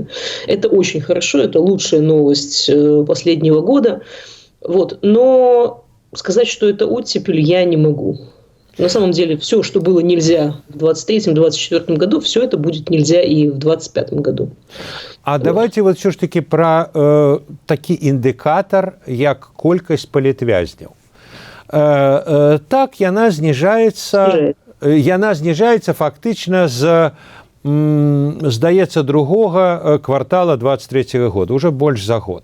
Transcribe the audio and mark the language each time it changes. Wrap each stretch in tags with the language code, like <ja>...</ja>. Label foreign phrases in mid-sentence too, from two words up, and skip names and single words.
<ru>Это очень хорошо, это лучшая новость последнего года. Но сказать, что это оттепель, я не могу. На самом деле, все, что было нельзя в 2023-2024 году, все это будет нельзя и в 2025 году. А давайте все ж таки</ru> <be>про такі індыкатар, як колькасць палітвязняў. Так, яна зніжаецца фактычна з, здаецца, другога квартала 23-го года, уже больш за год.</be>